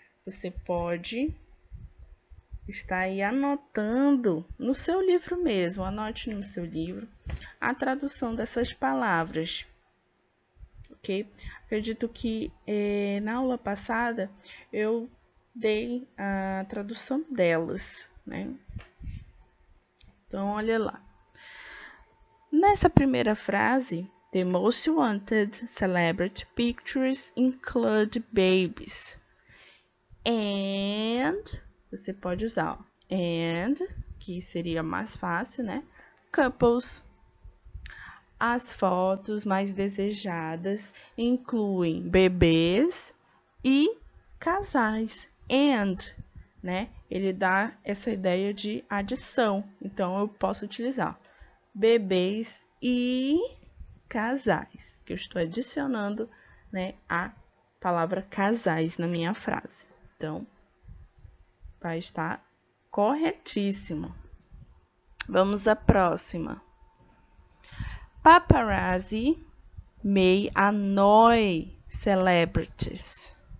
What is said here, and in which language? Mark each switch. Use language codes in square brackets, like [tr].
[pt] Você pode está aí anotando no seu livro mesmo, anote no seu livro a tradução dessas palavras, ok? Acredito que na aula passada eu dei a tradução delas, né? Então, olha lá. Nessa primeira frase, [en] the most wanted celebrity pictures include babies. [pt] And você pode usar and, que seria mais fácil, né? Couples. As fotos mais desejadas incluem bebês e casais. And, né? Ele dá essa ideia de adição. Então, eu posso utilizar bebês e casais, que eu estou adicionando, né, a palavra casais na minha frase. Então, vai estar corretíssimo. Vamos à próxima. [en] Paparazzi may annoy celebrities.